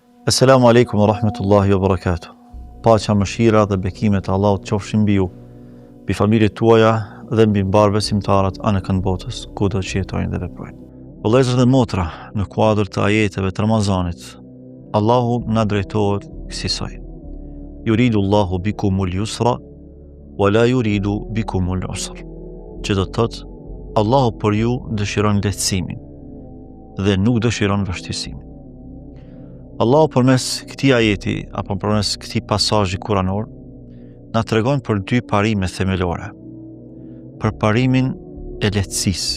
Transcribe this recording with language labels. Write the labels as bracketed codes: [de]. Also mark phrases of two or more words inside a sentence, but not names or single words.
[ar] السلام عليكم ورحمة الله وبركاته. [sq] Paqja, mëshira dhe bekimet e Allahut qofshin mbi ju, mbi familjet tuaja dhe mbi mbar besimtarët anë kënd botës, kudo që jetojnë dhe veprojnë. Vëllezër dhe motra, në kuadër të ajeteve të Ramazanit, Allahu na drejtohet kësaj. [ar] يريد الله بكم اليسر ولا يريد بكم العسر. [sq] Që do të thotë, Allahu për ju dëshiron lehtësimin dhe nuk dëshiron vështirësimin. Allahu përmes këtij ajeti apo përmes këtij pasazhi kuranor na tregon për dy parime themelore. Për parimin e lehtësisë.